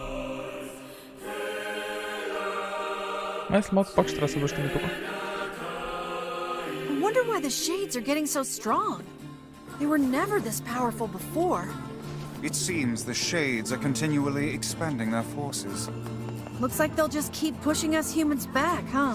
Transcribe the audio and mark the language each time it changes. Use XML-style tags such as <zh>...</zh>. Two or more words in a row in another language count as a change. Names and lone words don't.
<bg>Май след малко пак ще трябва да се връщаме тук.</bg> <en>I wonder why the shades are getting so strong. They were never this powerful before. It seems the shades are continually expanding their forces. Looks like they'll just keep pushing us humans back, huh?</en>